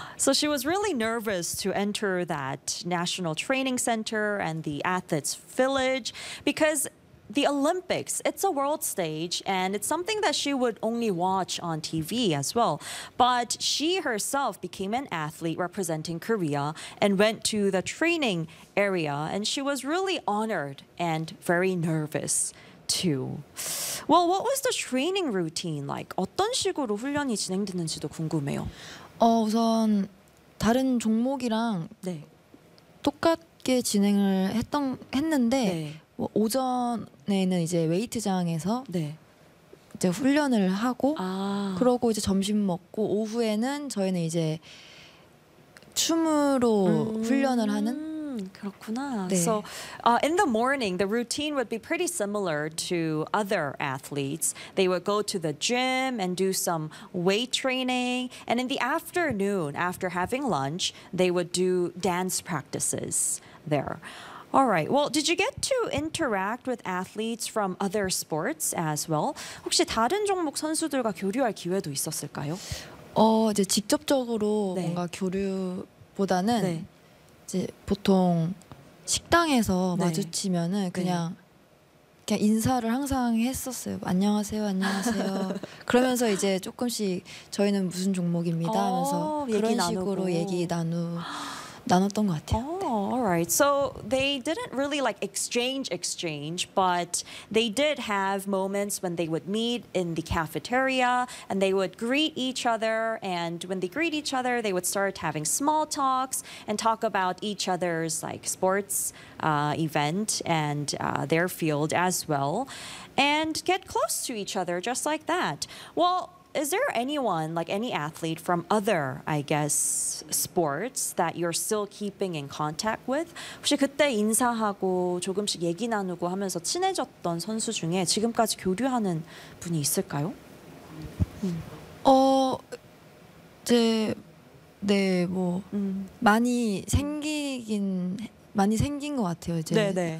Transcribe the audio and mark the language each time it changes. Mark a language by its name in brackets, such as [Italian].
[English] So she was really nervous to enter that national training center and the athletes village because the Olympics, it's a world stage and it's something that she would only watch on TV as well. But she herself became an athlete representing Korea and went to the training area and she was really honored and very nervous too. Well, what was the training routine like? [Korean] 어떤 식으로 훈련이 진행됐는지도 궁금해요. 우선 다른 종목이랑 네. 똑같게 진행을 했는데 네. 오전에는 이제 웨이트장에서 네. 이제 훈련을 하고 아. 그러고 이제 점심 먹고 오후에는 저희는 이제 춤으로 훈련을 하는 그렇구나. 네. [English] So in the morning, the routine would be pretty similar to other athletes. They would go to the gym and do some weight training. And in the afternoon, after having lunch, they would do dance practices there. All right. Well, did you get to interact with athletes from other sports as well? [Korean] 혹시 다른 종목 선수들과 교류할 기회도 있었을까요? 이제 직접적으로 네. 뭔가 교류보다는 네. 이제 보통 식당에서 네. 마주치면은 그냥 네. 그냥 인사를 항상 했었어요. 안녕하세요, 안녕하세요. 그러면서 이제 조금씩 저희는 무슨 종목입니다 하면서 그런 얘기 식으로 얘기 나눴던 것 같아요. [English] Alright, so they didn't really like exchange, but they did have moments when they would meet in the cafeteria and they would greet each other. And when they greet each other, they would start having small talks and talk about each other's like sports event and their field as well and get close to each other just like that. Well, is there anyone, like any athlete from other, I guess, sports that you're still keeping in contact with? [Korean] 혹시 그때 인사하고 조금씩 얘기 나누고 하면서 친해졌던 선수 중에 지금까지 교류하는 분이 있을까요? 이제 네, 뭐 많이 생긴 것 같아요. 이제 네네.